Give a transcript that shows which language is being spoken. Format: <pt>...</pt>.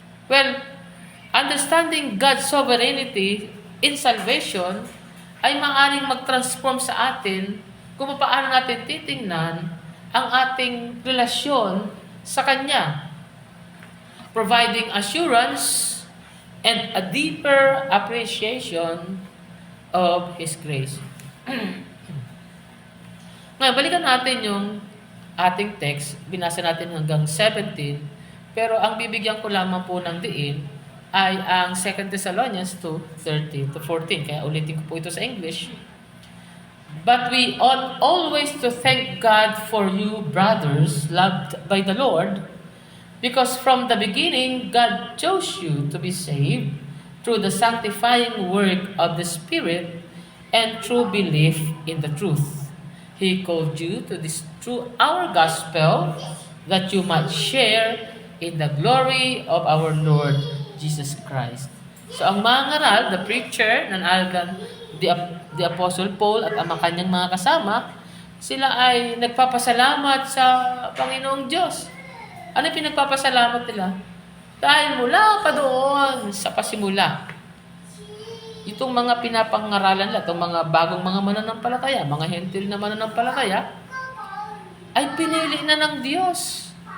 <en>Well, understanding God's sovereignty in salvation</en> <tl>ay maaaring mag-transform sa atin kung paano natin titingnan ang ating relasyon sa Kanya,</tl> <en>providing assurance and a deeper appreciation of His grace.</en> <tl>Ngayon, balikan natin yung ating text. Binasa natin hanggang 17, pero ang bibigyan ko lamang po ng diin ay ang 2 Thessalonians 2:13-14. Kaya ulitin ko po ito sa English.</tl> <en>But we ought always to thank God for you, brothers, loved by the Lord, because from the beginning God chose you to be saved through the sanctifying work of the Spirit and through belief in the truth. He called you to this through our gospel that you might share in the glory of our Lord Jesus Christ. So</en> <tl>ang mangaral,</tl> <en>the preacher, nanalgan</en> <tl>the Apostle Paul at ang mga kanyang mga kasama, sila ay nagpapasalamat sa Panginoong Diyos. Ano yung pinagpapasalamat nila? Dahil mula pa doon sa pasimula, itong mga pinapangaralan nila, itong mga bagong mga mananampalataya, mga hentil na mananampalataya, ay pinili na ng Diyos.</tl>